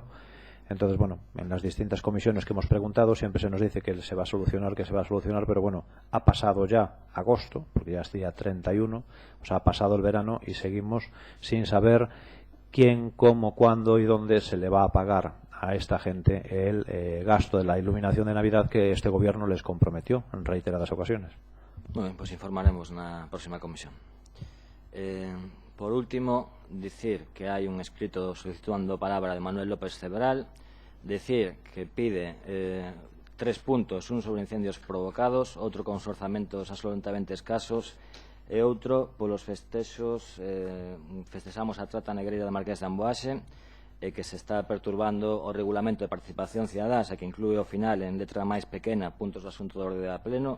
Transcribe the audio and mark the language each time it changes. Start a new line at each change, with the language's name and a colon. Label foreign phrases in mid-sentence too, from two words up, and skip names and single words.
Spanish: Entonces, bueno, en las distintas comisiones que hemos preguntado siempre se nos dice que se va a solucionar, pero bueno, ha pasado ya agosto, porque ya es día 31, o sea, ha pasado el verano y seguimos sin saber quién, cómo, cuándo y dónde se le va a pagar a esta gente el gasto de la iluminación de Navidad que este gobierno les comprometió en reiteradas ocasiones.
Galician: Bueno, pues informaremos na próxima comisión. Por último, decir que hai un escrito solicitando a palabra de Manuel López Cebral, decir que pide 3 puntos, un sobre incendios provocados, outro con os orzamentos absolutamente escasos e outro polos festexos, festexamos a trata negreira da Marqués de Amboaxe e que se está perturbando o regulamento de participación cidadá, que inclúe ao final en letra máis pequena puntos do asunto de orde da pleno.